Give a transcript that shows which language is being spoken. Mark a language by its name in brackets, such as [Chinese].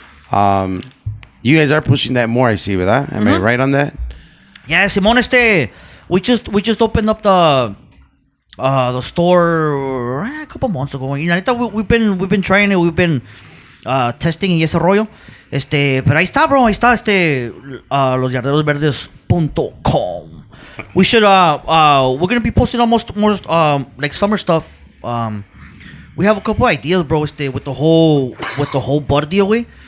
[English] but you guys are pushing that more, I see, ¿verdad? Am I right on that? Yeah, Simón, we just opened up the store a couple months ago. [Spanish] Y la neta, [English] we've been trying it, we've been testing [Spanish] y ese rollo. Pero ahí está, bro, ahí está, los yarderosverdes.com. [English] We should, we're gonna be posting almost more, like summer stuff. We have a couple ideas, bro, with the whole bud deal, güey.